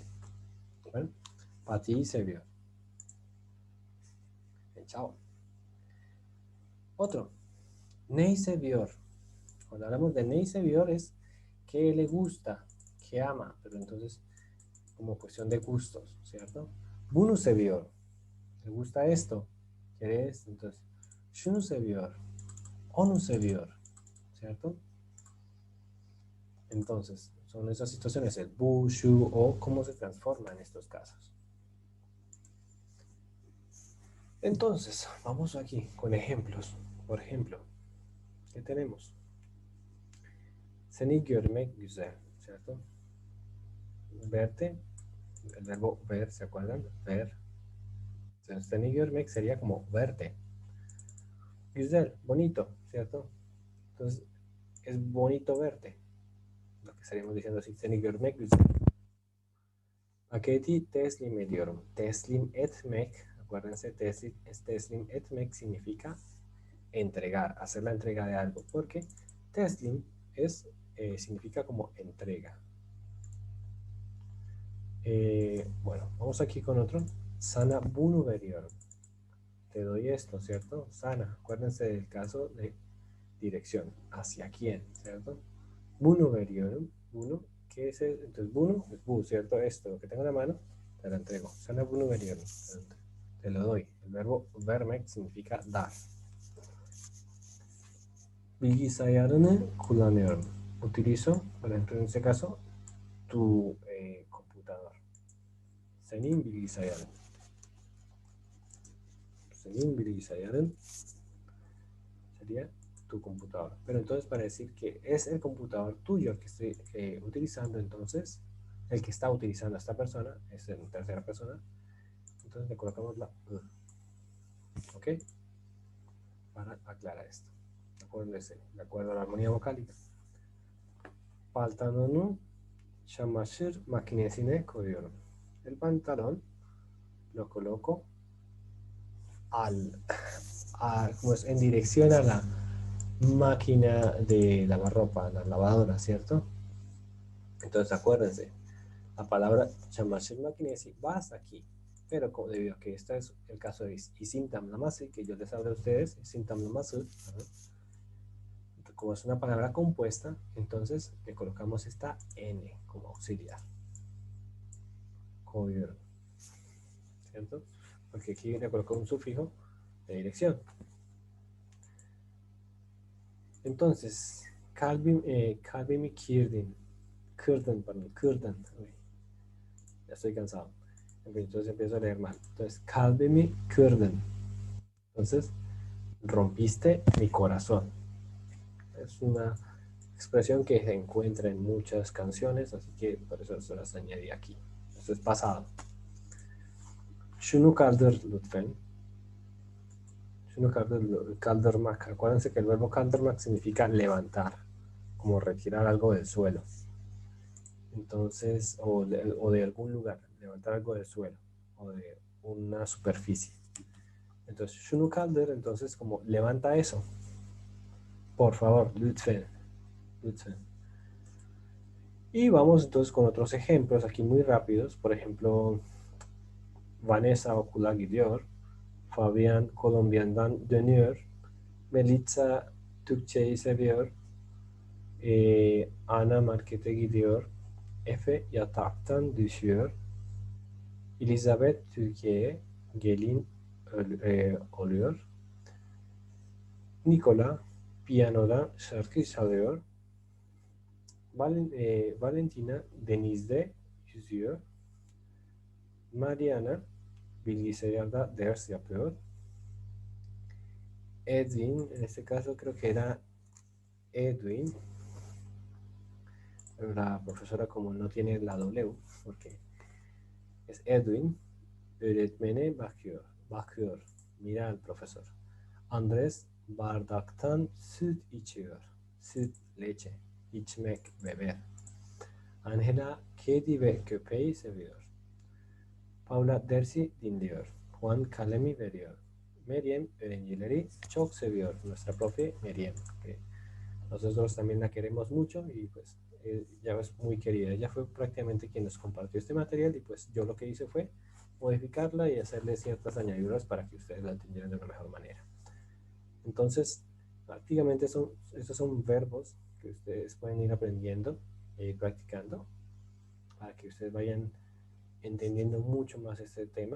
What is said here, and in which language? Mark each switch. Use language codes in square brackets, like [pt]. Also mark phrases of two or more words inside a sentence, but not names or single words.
[es] Bueno, Pati se vio. Chao. Otro. Ney se vio. Cuando hablamos de Ney se vio es que le gusta, que ama, pero entonces como cuestión de gustos, ¿cierto? [tr] Bunu seviyor. [es] ¿Le gusta esto? ¿Quiere esto? Entonces, [tr] şunu seviyor. Onu seviyor. [es] ¿Cierto? Entonces, son esas situaciones, el bu, shu, o, cómo se transforma en estos casos. Entonces, vamos aquí con ejemplos. Por ejemplo, ¿qué tenemos? [tr] Seni görmek güzel, [es] ¿cierto? Verte, el verbo ver, ¿se acuerdan? Ver. Entonces, [tr] seni görmek [es] sería como verte. Güzel, bonito, ¿cierto? Entonces, es bonito verte. Lo que estaríamos diciendo así, [tr] seni görmek güzel. Paketi teslim ediyorum. Teslim etmek, [es] acuérdense, [tr] teslim etmek [es] significa entregar, hacer la entrega de algo, porque teslim significa como entrega. Bueno, vamos aquí con otro. [tr] Sana bunu veriyorum. [es] Te doy esto, ¿cierto? Sana, acuérdense del caso de dirección, hacia quién, ¿cierto? [tr] Bunu veriyorum, bunu, [es] ¿qué es eso? Entonces bunu es bu, ¿cierto? Esto, lo que tengo en la mano, te lo entrego. [tr] Sana bunu veriyorum, [es] te lo doy. El verbo vermek significa dar. [tr] Bilgisayarını kullanıyorum. [es] Utilizo, por ejemplo, en este caso, tu computador. [tr] Senin bilgisayarın. Senin bilgisayarın [es] sería tu computador. Pero entonces para decir que es el computador tuyo el que estoy utilizando, entonces el que está utilizando a esta persona es en tercera persona. Entonces le colocamos la ¿ok? Para aclarar esto. De acuerdo a la armonía vocálica. [tr] Paltanonu çamaşır makinesine koyuyorum. [es] El pantalón lo coloco como es, en dirección a la máquina de lavar ropa, la lavadora, ¿cierto? Entonces acuérdense, la palabra [tr] çamaşır makinesi [es] va hasta aquí. pero debido a que este es el caso de [tr] isim tamlamasi, [es] que yo les hablo a ustedes, [tr] isim tamlamasi, [es] como es una palabra compuesta, entonces le colocamos esta N como auxiliar. Como vieron, ¿cierto? Porque aquí le coloco un sufijo de dirección. Entonces, [tr] kalbimi kirdin, kırdan. [es] Ya estoy cansado. Entonces empiezo a leer mal. Entonces, [tr] kalbimi kırdın. [es] Entonces, rompiste mi corazón. Es una expresión que se encuentra en muchas canciones, así que por eso se las añadí aquí. Esto es pasado. [tr] Şunu kaldır lütfen. Şunu kaldırmak. [es] Acuérdense que el verbo kaldırmak significa levantar, como retirar algo del suelo. Entonces, o de algún lugar, levantar algo del suelo, o de una superficie. Entonces, [tr] şunu kaldır, [es] entonces como levanta eso. Por favor, [tr] lütfen. Lütfen. [es] Y vamos entonces con otros ejemplos aquí muy rápidos. Por ejemplo, Vanessa [tr] okula gidiyor. Fabian Kolombiyadan dönüyor. Melitza Türkçeyi seviyor. Ana markete gidiyor. Efe yataktan düşüyor. Elizabeth Türkiye'ye gelin oluyor. Nikola piyanoda şarkı çalıyor. Valentina denizde yüzüyor. Mariana bilgisayarda ders yapıyor. [es] Edwin, en este caso creo que era Edwin, pero la profesora como no tiene la W, porque es Edwin, [tr] öğretmene bakıyor, [es] mira al profesor. [tr] Andres bardaktan süt içiyor, süt, leche, içmek, beber. Angela kedi ve köpeği seviyor. Paula dersi dinliyor. Juan kalemi veriyor. Meryem öğrencileri çok seviyor. [es] Nuestra profe Meryem, que nosotros también la queremos mucho y pues ella es muy querida. Ella fue prácticamente quien nos compartió este material y pues yo lo que hice fue modificarla y hacerle ciertas añadiduras para que ustedes la entendieran de una mejor manera. Entonces, prácticamente estos son verbos que ustedes pueden ir aprendiendo e ir practicando para que ustedes vayan entendiendo mucho más este tema.